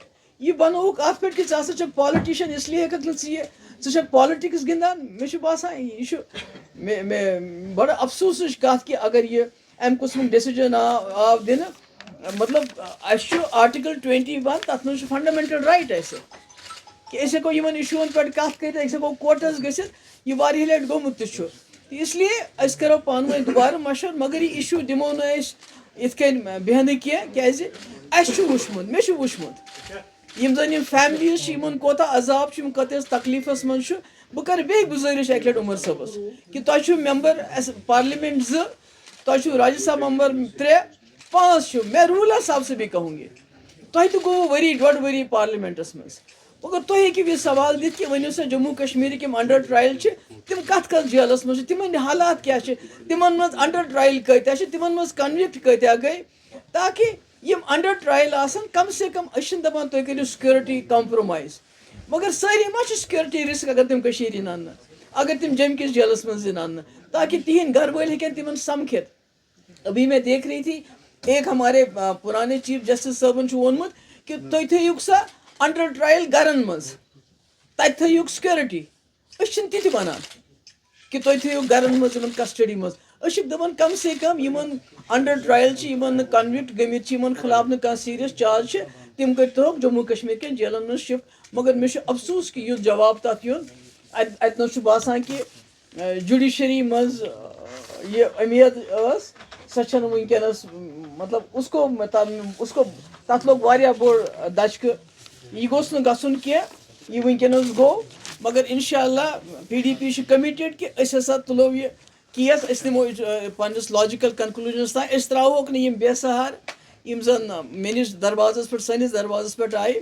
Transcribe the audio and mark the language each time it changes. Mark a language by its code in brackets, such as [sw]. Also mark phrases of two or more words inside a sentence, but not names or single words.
[ks] یہ بنووُکھ اتھ پٮ۪ٹھ کہ ژٕ ہسا چھکھ پالِٹِشن اس لیے ہٮ۪ککھ نہٕ ژٕ چھکھ پالِٹِکس گِنٛدان. مےٚ چھُ باسان یہ چھُ مےٚ بڑٕ افسوٗسٕچ کتھ کہ اگر یہ امہِ قٕسمُک ڈیسیجن آو دِنہٕ. مطلب اَسہِ چھُ آرٹِکل 21 تتھ منٛز چھُ [en] fundamental right [ks] اَسہِ کہ أسۍ ہٮ۪کو یِمن اِشوٗون پٮ۪ٹھ کتھ کٔرِتھ أسۍ ہٮ۪کو کوٹس گٔژھِتھ. یہ واریاہ لٹہِ گوٚمُت تہِ چھُ. اس لیے أسۍ کرو پانہٕ ؤنۍ دُبارٕ مشور مگر یہ اِشوٗ دِمو نہٕ أسۍ یِتھ کٔنۍ بیٚہنہٕ کینٛہہ کیازِ اَسہِ چھُ وٕچھمُت مےٚ چھُ وٕچھمُت یِم زن یِم فیملیٖز چھِ یِمن کوتاہ عذاب چھُ یِم کۭتِس تکلیٖفس منٛز چھُ. بہٕ کرٕ بیٚیہِ گُزٲرِش اکہِ لٹہِ عمر صٲبس کہ تۄہہِ چھُو [en] member parliament [ks] 2 تۄہہِ چھُو راجیہ سبھا ممبر 3 5 چھُو. [ur] میں روٗلر صاحب سے بھی کہوں گی [ks] تۄہہِ تہِ گوٚوُ ؤری 1.5 ؤری پارلیمنٹس منٛز. مگر تُہۍ ہیٚکِو یہِ سوال دِتھ کہ ؤنِو سا جموں کشمیٖرٕکۍ یِم [en] under trial [ks] چھِ تِم کتھ جیلس منٛز چھِ تِمن حالات کیٛاہ چھِ تِمن منٛز [en] under trial [ks] کۭتیاہ چھِ تِمن منٛز کنوِکٹ کۭتیاہ گٔے تاکہ یِم [en] under trial [ks] آسن کم سے کم أسۍ چھِنہٕ دپان تُہۍ کٔرِو [en] security compromise [ks] مگر سٲری ما چھِ [en] security risk [ks] اگر تِم کٔشیٖرِ یِن اننہٕ اگر تِم جوٚمہِ کِس جیلس منٛز یِن اننہٕ تاکہ تِہنٛدۍ گھر وٲلۍ ہیٚکن تِمن سمکھِتھ. [ur] ابھی میں دیکھ رہی تھی ایک ہمارے پرانے [en] chief justice [ks] صٲبن چھُ ووٚنمُت کہ تُہۍ تھٲیِوکھ سا [en] under trial [ks] گرن منٛز تتہِ تھٲیِوکھ سِکیورٹی. أسۍ چھِنہٕ تہِ تہِ ونان کہ تُہۍ تھٲیِو گرن منٛز یِمن کسٹڈی منٛز. أسۍ چھِ دپان کم سے کم یِمن [en] under trial [ks] چھِ یِمن نہٕ کنوِکٹ گٔمٕتۍ چھِ یِمن خلاف نہٕ کانٛہہ [en] serious charge [ks] چھِ تِم کٔرۍتوکھ جموں کشمیٖر کٮ۪ن جیلن منٛز شفٹ. مگر مےٚ چھُ افسوٗس کہ یُتھ جواب تتھ یُن اتہِ نس چھُ باسان کہ جُڈِشری منٛز یہ اُمید ٲس سۄ چھنہٕ وٕنکیٚنس مطلب اس کو تتھ لوٚگ واریاہ بوٚڑ دھچکہٕ. یہِ گوٚژھ نہٕ گژھُن کینٛہہ یہِ وٕنکیٚنس گوٚو. مگر انشاء اللہ PDP چھُ کمِٹِڈ کہ أسۍ ہسا تُلو یہِ کیس أسۍ نِمو پننس [en] logical conclusion [ks] تام. أسۍ تراوہوکھ نہٕ یِم بے سہار یِم زن مےٚ نِش دروازس پٮ۪ٹھ سٲنِس دروازس پٮ۪ٹھ آیہِ.